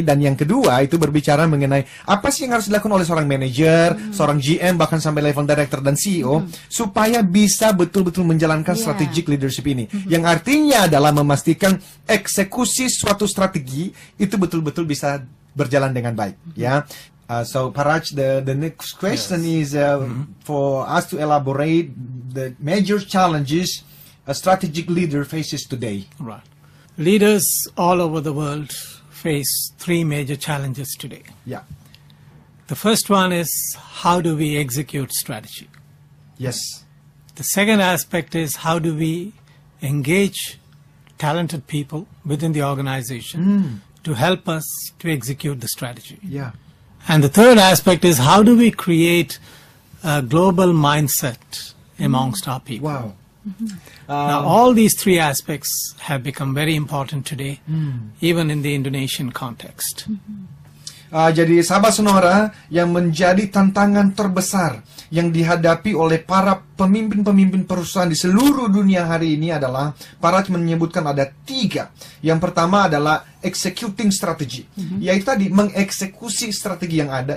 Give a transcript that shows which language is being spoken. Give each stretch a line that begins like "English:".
Indonesian: Dan yang kedua itu berbicara mengenai apa sih yang harus dilakukan oleh seorang manajer, seorang GM, bahkan sampai level director dan CEO supaya bisa betul-betul menjalankan strategic leadership ini. Yang artinya adalah memastikan eksekusi suatu strategi itu betul-betul bisa berjalan dengan baik ya.
English: So Paraj, the next question is for us to elaborate the major challenges a strategic leader faces today. Right. Leaders all over the world face 3 major challenges today. Yeah. The first one is, how do we execute strategy? Yes. The second aspect is, how do we engage talented people within the organization to help us to execute the strategy? Yeah. And the third aspect is, how do we create a global mindset amongst our people? Wow. Now, all these 3 aspects have become very important today, even in the Indonesian context.
Indonesian: Jadi sahabat Sonora, yang menjadi tantangan terbesar yang dihadapi oleh para pemimpin-pemimpin perusahaan di seluruh dunia hari ini adalah, Paraj menyebutkan ada 3. Yang pertama adalah executing strategy, yaitu tadi mengeksekusi strategi yang ada.